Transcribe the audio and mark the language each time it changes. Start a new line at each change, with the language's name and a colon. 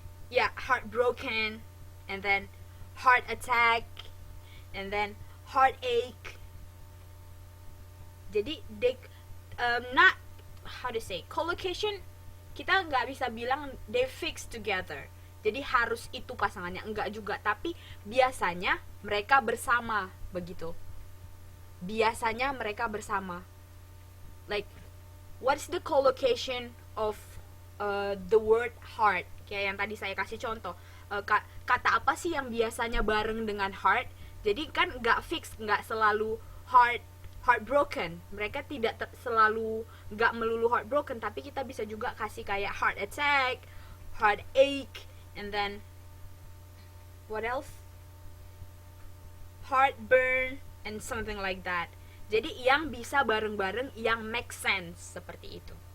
English: Yeah, heartbroken, and then heart attack, and then heartache. Jadi not how to say, collocation kita nggak bisa bilang they fix together.
Indonesian: Jadi harus itu pasangannya, enggak juga, tapi biasanya mereka bersama, begitu. Biasanya mereka bersama.
English: Like what's the collocation of the word heart?
Indonesian: Kayak yang tadi saya kasih contoh. Kata apa sih yang biasanya bareng dengan heart? Jadi kan nggak fix, nggak selalu heartbroken. Mereka tidak selalu, nggak melulu heartbroken, tapi kita bisa juga kasih kayak heart attack, heartache, and then what else?
English: Heartburn and something like that.
Indonesian: Jadi yang bisa bareng-bareng, yang make sense, seperti itu.